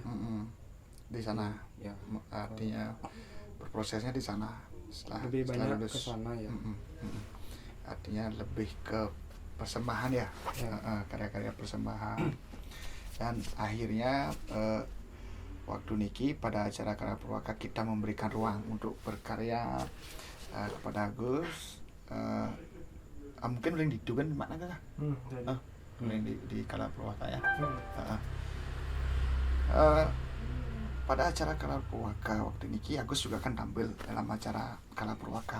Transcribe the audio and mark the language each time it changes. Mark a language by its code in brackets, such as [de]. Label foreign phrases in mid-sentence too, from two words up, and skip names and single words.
[id] Di sana. Ya, artinya berprosesnya di sana. Lebih banyak ke sana ya. Artinya lebih ke persembahan ya. Karya-karya persembahan. Dan akhirnya waktu niki pada acara Kala Purwaka kita memberikan ruang untuk berkarya kepada Agus. Mungkin boleh diduga di mana kan? Boleh di Kala Purwaka ya. Pada acara Kala Purwaka waktu niki Agus juga kan tampil dalam acara Kala Purwaka.